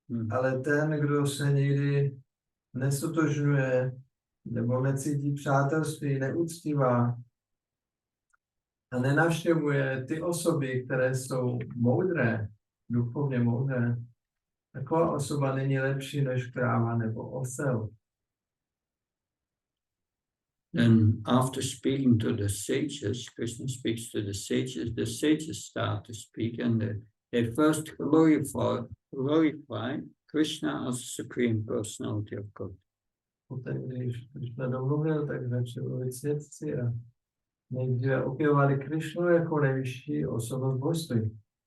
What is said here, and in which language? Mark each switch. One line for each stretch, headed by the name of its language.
Czech: Ale ten, kdo se nikdy nestotožňuje nebo necítí přátelství, neúctívá a nenavštěvuje ty osoby, které jsou moudré, duchovně moudré, taková osoba není lepší než kráva nebo osel.
English: Then after speaking to the sages, Krishna speaks to the sages start to speak, and they first glorify Krishna as the Supreme Personality of God.
Czech: Poté, když Krishna domluvil, tak začali mluvit svědci a nejdříve opěvovali Krishnu jako nejvyšší osobnost božství.